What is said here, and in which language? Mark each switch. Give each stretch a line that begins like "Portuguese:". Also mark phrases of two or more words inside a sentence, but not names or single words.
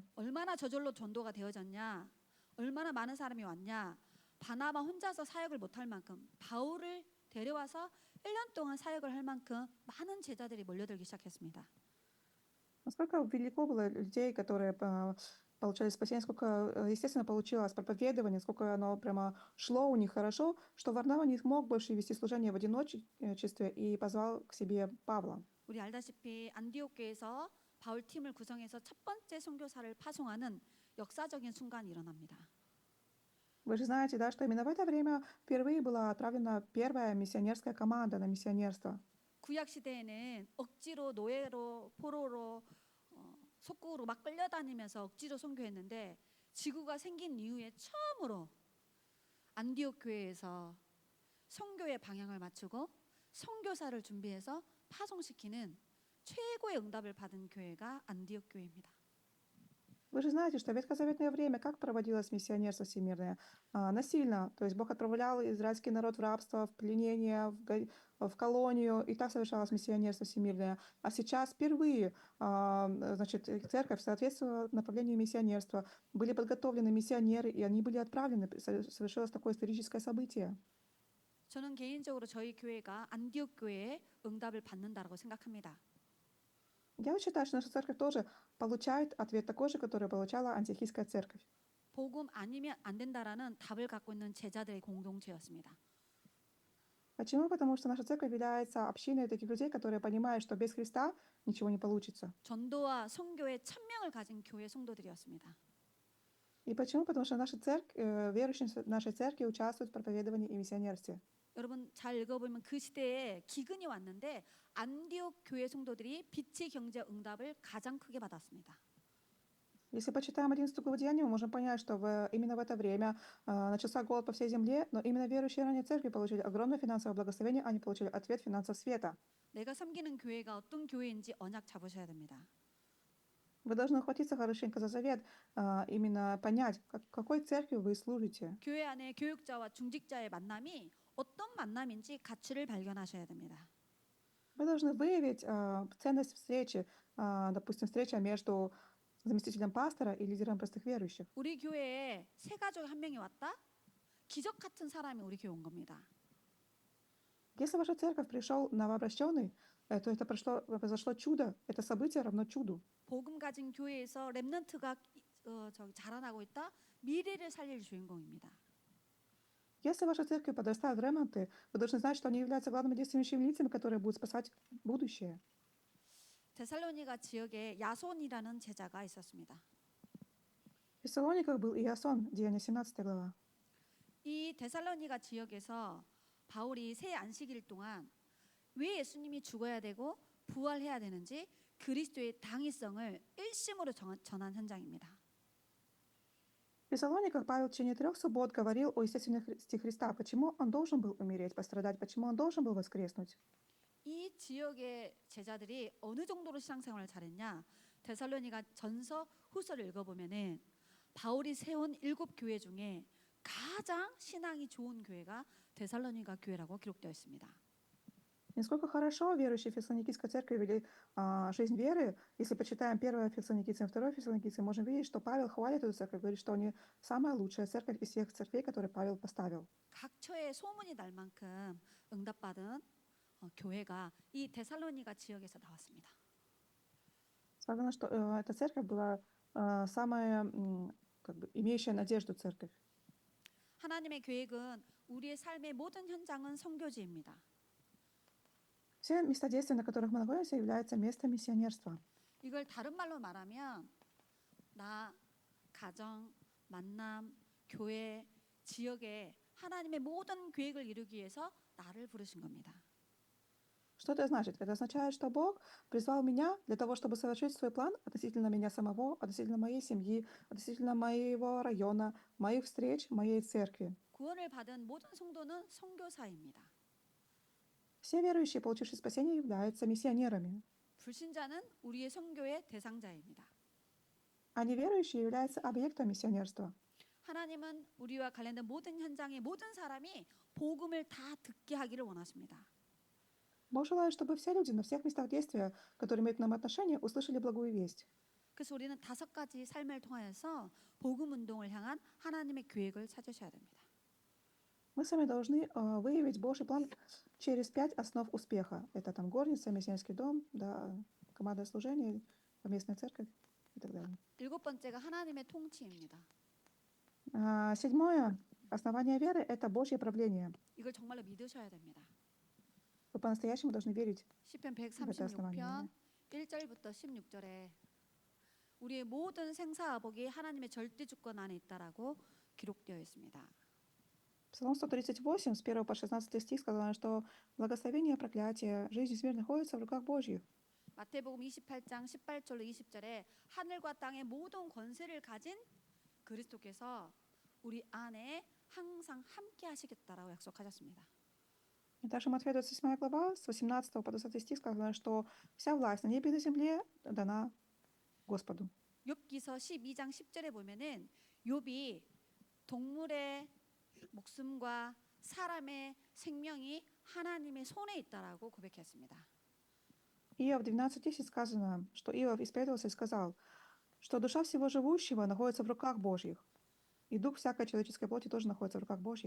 Korean: 얼마나 저절로 전도가 되어졌냐, 얼마나 많은 사람이 왔냐. 바나바 혼자서 사역을 못할 만큼 바울을 데려와서 1년 동안 사역을 할 만큼 많은 제자들이 몰려들기 시작했습니다.
Russian: Насколько велико было людей, которые получали спасение, сколько, естественно, получилось проповедование, сколько оно прямо шло у них хорошо, что Варнава не смог больше вести служение в одиночестве и позвал к себе Павла.
Korean: 우리 알다시피 안디옥 교회에서 바울 팀을 구성해서 첫 번째 선교사를 파송하는 역사적인 순간이 일어납니다.
Russian: Вы же знаете, да, что именно в это время впервые была отправлена первая миссионерская команда на миссионерство.
Korean: 구약 시대에는 억지로 노예로 포로로 속국으로 막 끌려다니면서 억지로 선교했는데 지구가 생긴 이후에 처음으로 안디옥 교회에서 선교의 방향을 맞추고 선교사를 준비해서 파송시키는 최고의 응답을 받은 교회가 안디옥 교회입니다.
Russian: Вы же знаете, что в ветхозаветное время как проводилось миссионерство всемирное? Насильно. То есть Бог отправлял израильский народ в рабство, в пленение, в колонию, и так совершалось миссионерство всемирное. А сейчас впервые значит, церковь соответствовала направлению миссионерства. Были подготовлены миссионеры, и они были отправлены. Совершилось такое историческое событие.
Korean: 저는 개인적으로 저희 교회가 안디옥 교회의 응답을 받는다라고 생각합니다.
Russian: Я вот считаю, что наша церковь тоже получает ответ такой же, который получала антиохийская церковь.
Korean: 복음 아니면 안 된다라는 답을 갖고 있는 제자들의 공동체였습니다.
Russian: Почему? Потому что наша церковь является общиной таких людей, которые понимают, что без Христа ничего не получится.
Korean: 전도와 선교의 천명을 가진 교회 성도들이었습니다.
Russian: И почему? Потому что наша церковь, верующие нашей церкви участвуют в проповедовании и миссионерстве.
Korean: 여러분 잘 읽어보면 그 시대에 기근이 왔는데 안디옥 교회 성도들이 빛의 경제 응답을 가장 크게 받았습니다.
Russian: Если почитаем 11 главу Деяний, мы можем понять, что именно в это время начался голод по всей земле, но именно верующие ранее церкви получили огромное финансовое благословение, они получили ответ финансов света.
Korean: 내가 섬기는 교회가 어떤 교회인지 언약 잡으셔야 됩니다.
Russian: Вы должны ухватиться хорошенько за завет, именно понять, какой церкви вы служите.
Korean: 교회 안에 교육자와 중직자의 만남이 어떤 만남인지 가치를 발견하셔야 됩니다.
Russian: Вы должны выявить ценность встречи, допустим, встреча между заместителем пастора и лидером простых верующих.
Korean: 우리 교회에 새 가족이 한 명이 왔다? 기적 같은 사람이 우리 교회 온 겁니다.
Russian: Если в вашу церковь пришел новообращенный, то это произошло чудо. Это событие равно чуду.
Korean: 복음 가진 교회에서 렘넌트가 자라나고 있다? 미래를 살릴 주인공입니다.
Russian: Если в вашей церкви подрастают ремонты, вы должны знать, что они являются главными действующими лицами, которые будут спасать будущее.
Korean: 데살로니가 지역에 야손이라는 제자가 있었습니다.
Russian: В Фессалониках был Иасон, Деяния 17 глава.
Korean: 이 데살로니가 지역에서 바울이 새 안식일 동안 왜 예수님이 죽어야 되고 부활해야 되는지 그리스도의 당위성을 일심으로 전한 현장입니다.
Russian: В Фессалониках Павел в течение 3 суббот говорил о естественности Христа, почему он должен был умереть, пострадать, почему он должен был воскреснуть.
Korean: 이 지역의 제자들이 어느 정도로 신앙생활을 잘했냐? 데살로니가 전서 후서를 읽어보면은 바울이 세운 7교회 중에 가장 신앙이 좋은 교회가 데살로니가 교회라고 기록되어 있습니다.
Russian: Насколько хорошо верующие в Фессалоникийской церкви вели жизнь веры. Если почитаем 1 Фессалоникийцам и 2 Фессалоникийцам, можем видеть, что Павел хвалит эту церковь, говорит, что они самая лучшая церковь из всех церквей, которые Павел поставил.
Korean: 각처에 소문이 날 만큼 응답받은 교회가 이 데살로니가 지역에서 나왔습니다.
Russian: Сказано, что эта церковь была самая имеющая надежду церковь.
Korean: 하나님의 계획은 우리의 삶의 모든 현장은 선교지입니다.
Russian: Все места действия, на которых мы находимся, являются местом миссионерства.
Korean: 이걸 다른 말로 말하면 나, 가정, 만남, 교회, 지역에 하나님의 모든 계획을 이루기 위해서 나를 부르신 겁니다.
Russian: Что это значит? Это означает, что Бог призвал меня для того, чтобы совершить свой план относительно меня самого, относительно моей семьи, относительно моего района, моих встреч, моей церкви.
Korean: 구원을 받은 모든 성도는 선교사입니다.
Russian: Все верующие, получившие спасение, являются миссионерами.
Korean: 불신자는 우리의 선교의 대상자입니다.
Russian: А неверующие являются объектом миссионерства.
Korean: 하나님은 우리와 관련된 모든 현장의 모든 사람이 복음을 다 듣게 하기를 원하십니다.
Russian: Бог желает, чтобы все люди на всех местах действия, которые имеют к нам отношение, услышали благую весть.
Korean: 그래서 우리는 5가지 삶을 통하여서 복음 운동을 향한 하나님의 계획을 찾으셔야 됩니다.
Russian: Мы с вами должны выявить Божий план через 5 основ успеха. Это там горница, миссионерский дом, да, командное служение, поместная церковь и так далее.
Korean: 7번째가 하나님의 통치입니다.
Russian: 7. Основание веры – это Божье правление.
Korean: 이걸 정말로 믿으셔야 됩니다.
Russian: Вы по-настоящему должны верить
Korean: 시편
Russian: в это основание.
Korean: 136편 1절부터 16절에 우리의 모든 생사화복이 하나님의 절대 주권 안에 있다라고 기록되어 있습니다.
Russian: Псалом 138, с 1 по 16 стих сказано, что благословение и проклятие, жизнь и смерть находятся в руках Божьих.
Korean: 마태복음 28장 18절로 20절에 하늘과 땅의 모든 권세를 가진 그리스도께서 우리 안에 항상 함께 하시겠다라고 약속하셨습니다.
Russian: И также Матфея 27 глава, с 18 по 20 стих сказано, что вся власть на небе и на земле дана Господу.
Korean: 욥기서 12장 10절에 보면은 욥이 동물의 목숨과 사람의 생명이 하나님의 손에 있다라고 고백했습니다.
Russian: Иов 12:10 сказано, что Иов исповедовался и сказал, что душа всего живущего находится в руках Божьих, и дух всякой человеческой плоти тоже находится в руках Божьих.